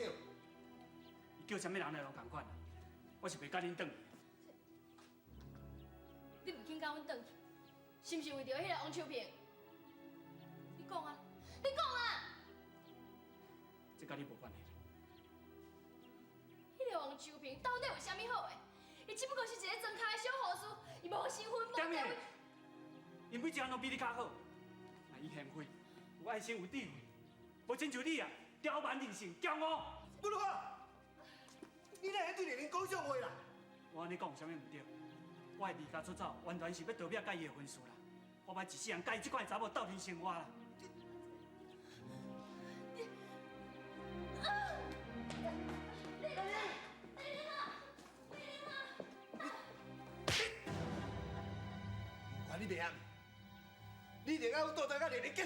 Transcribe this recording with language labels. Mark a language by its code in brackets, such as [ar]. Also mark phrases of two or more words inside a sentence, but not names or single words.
[nan] 伊叫啥物人来拢共款啦，我是袂甲恁转去。你唔肯甲阮转去，是毋是为着迄个王秋平？你讲啊，你讲啊！这甲你无关系。迄个王秋平到底有啥物好诶？伊只不过是一个装脚的小护士，伊无身份，无地位。因每一项拢比你较好，那伊贤惠，有爱心，有智慧，无亲像你啊，刁蛮任性，骄傲。文华，你哪会对丽玲讲这种话啦？我安尼讲有啥物唔对？我会离家出走，完全是要逃避甲伊的婚事啦。我歹一世人甲伊即款查某斗阵生活啦。你袂晓，你一定要倒转甲丽玲结婚。